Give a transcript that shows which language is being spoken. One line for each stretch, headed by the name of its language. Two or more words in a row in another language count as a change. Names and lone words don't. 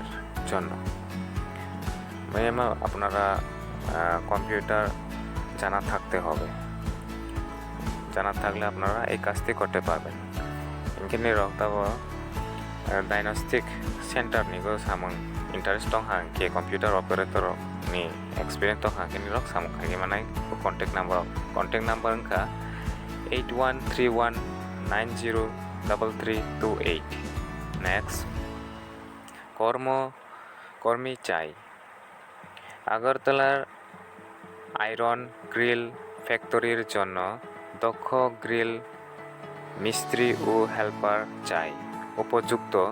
Bangla: জন্য মিনিমাম আপনারা কম্পিউটার জানা থাকতে হবে জানা থাকলে আপনারা এই কাজটি করতে পারবেন
Kok Borok: ইনকিনি রক্তাবো ডায়াগনস্টিক সেন্টার নিগো samung interest tong hangke
English: computer operator
Kok Borok: ni experience tong hangke ni rok samung khaigi manai
English: contact number
Kok Borok: angka
Bangla: 8131903328 next কর্মী চাই আগরতলার আয়রন গ্রিল ফ্যাক্টরির জন্য দক্ষ গ্রিল মিস্ত্রি ও হেল্পার চাই উপযুক্ত